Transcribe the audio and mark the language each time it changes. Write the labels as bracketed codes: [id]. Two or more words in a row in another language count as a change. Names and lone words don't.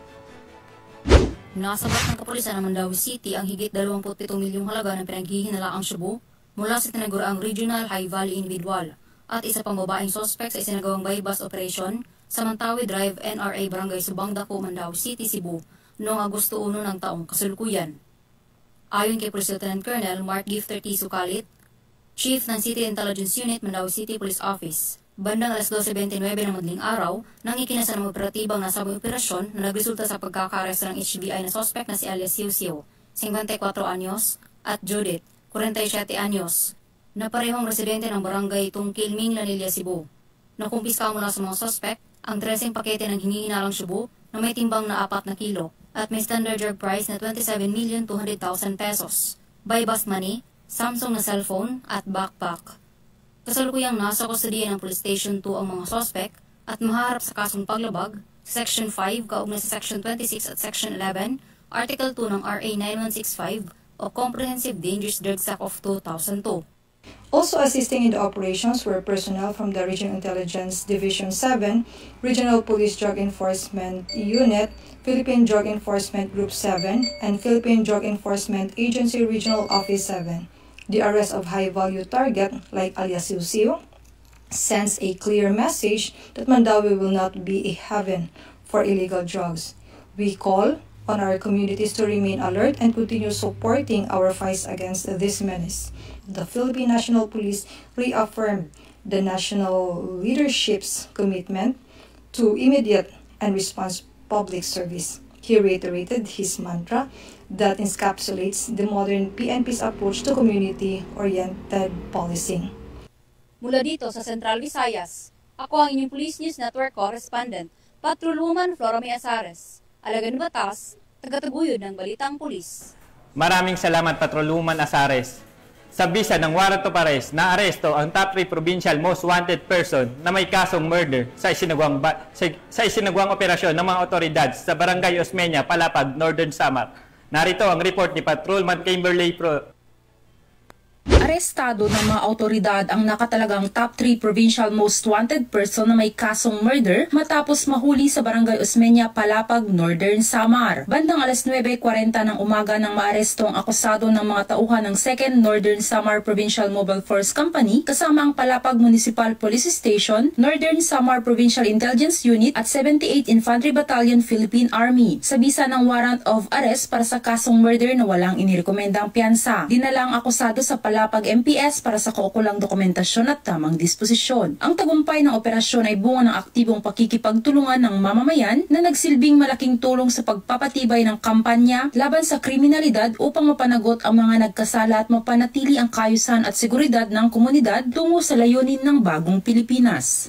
[tl] Nasabat ng kapulisan ng Mandaue City ang higit 27 milyong halaga ng pinaghihinalaang shabu mula sa tinaguraang [en] Regional High Valley Individual [tl] at isa pang babaeng sospek sa isinagawang [en] bypass operation [tl] sa Mantawi Drive, NRA Barangay Subang Dako, Mandaue City, Cebu noong Agosto 1 ng taong kasalukuyan. Ayon kay Police Lieutenant Colonel Mark Gifter T. Sukalit, Chief ng City Intelligence Unit, Mandaue City Police Office, bandang alas 12:29 ng madaling araw nang ikinasa ng operatibang nasabing operasyon na nagresulta sa pagkakaresto ng HBI na sospek na si alias Siu Siu, 54 anyos, at Judith, 47 anyos, na parehong residente ng barangay Tungkil, Minglanilla, Cebu. Nakumpiska mula sa mga sospek ang 13 pakete ng hinihinalang shabu na may timbang na 4 na kilo at may [en] standard drug price [tl] na 27,200,000 pesos, [en] bypass money, [tl] Samsung na cellphone at backpack. Kasalukuyang nasa kustodiya ng Police Station 2 ang mga sospek at maharap sa kasong paglabag sa Section 5 kaugnay sa Section 26 at Section 11, Article 2 ng RA 9165 o Comprehensive Dangerous Drugs Act of 2002. [en] Also assisting in the operations were personnel from the Regional Intelligence Division 7, Regional Police Drug Enforcement Unit, Philippine Drug Enforcement Group 7, and Philippine Drug Enforcement Agency Regional Office 7. The arrest of high-value target, like alias Siu Siu, sends a clear message that Mandaue will not be a haven for illegal drugs. We call on our communities to remain alert and continue supporting our fight against this menace. The Philippine National Police reaffirmed the national leadership's commitment to immediate and response public service. He reiterated his mantra that encapsulates the modern PNP's approach to community-oriented policing. [tl] Mula dito sa Central Visayas, ako ang inyong Police News Network correspondent, Patrolwoman Flora May Azares, Alagad ng Batas, tagataguyod ng Balitang Pulis. Maraming salamat, Patrolwoman Azares. Sa bisa ng [en] warrant of arrest, [tl] naaresto ang [en] top 3 provincial most wanted person [tl] na may kasong murder sa isinagawang operasyon ng mga otoridad sa Barangay Osmeña, Palapag, Northern Samar. Narito ang report ni Patrolman Kimberly Pro. Arestado ng mga autoridad ang nakatalagang [en] top 3 provincial most wanted person [tl] na may kasong murder matapos mahuli sa Barangay Osmeña, Palapag, Northern Samar. Bandang alas 9:40 ng umaga nang maaresto ang akusado ng mga tauhan ng 2nd Northern Samar Provincial Mobile Force Company kasama ang Palapag Municipal Police Station, Northern Samar Provincial Intelligence Unit at 78 Infantry Battalion Philippine Army. Sa bisa ng [en] warrant of arrest [tl] para sa kasong murder na walang inirekomendang piyansa, dinala ang akusado sa Palapag MPS para sa kaukulang dokumentasyon at tamang disposisyon. Ang tagumpay ng operasyon ay bunga ng aktibong pakikipagtulungan ng mamamayan na nagsilbing malaking tulong sa pagpapatibay ng kampanya laban sa kriminalidad upang mapanagot ang mga nagkasala at mapanatili ang kaayusan at seguridad ng komunidad tungo sa layunin ng bagong Pilipinas.